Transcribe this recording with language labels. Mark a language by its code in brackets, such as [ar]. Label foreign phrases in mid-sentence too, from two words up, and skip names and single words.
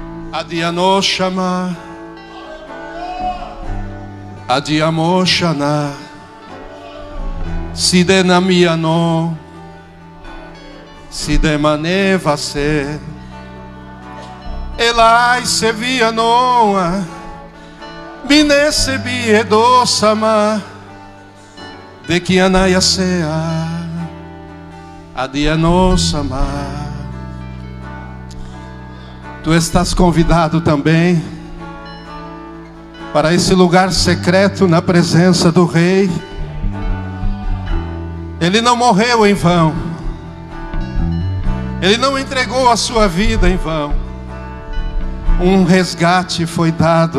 [pt] Adianoshama, Adiamoshana, Sidenamiano, Sidemanevase, Elai Sevianoa, Binesebiedossama, Dekianayasea, Adianossama. Tu estás convidado também para esse lugar secreto na presença do Rei. Ele não morreu em vão. Ele não entregou a sua vida em vão. Um resgate foi dado.